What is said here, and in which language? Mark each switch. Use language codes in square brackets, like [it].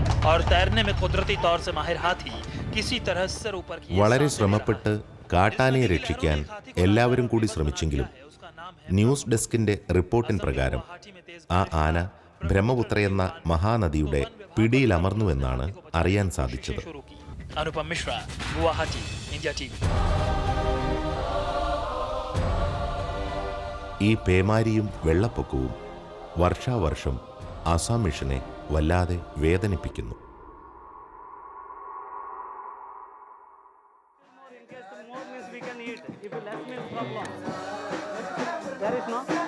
[hi] और तैरने में कुदरती तौर से माहिर हाथी किसी तरह सर ऊपर किए [ml] വളരെ ശ്രമപ്പെട്ട് കാട്ടാനയെ രക്ഷിക്കാൻ എല്ലാവരും കൂടി ശ്രമിച്ചെങ്കിലും ന്യൂസ് ഡെസ്കിന്റെ റിപ്പോർട്ടിൻ പ്രകാരം ആ ആന ബ്രഹ്മപുത്രയെന്ന മഹാനദിയുടെ പിടിയിലമർന്നുവെന്നാണ് അറിയാൻ സാധിച്ചത്. [hi] Anupam Mishra, Guwahati, India TV. [ml] ഈ പേമാരിയും വെള്ളപ്പൊക്കവും വർഷാവർഷം ആസാം മിഷനെ വല്ലാതെ വേദനിപ്പിക്കുന്നു. [en] More means we can eat. If less means problem. There is no.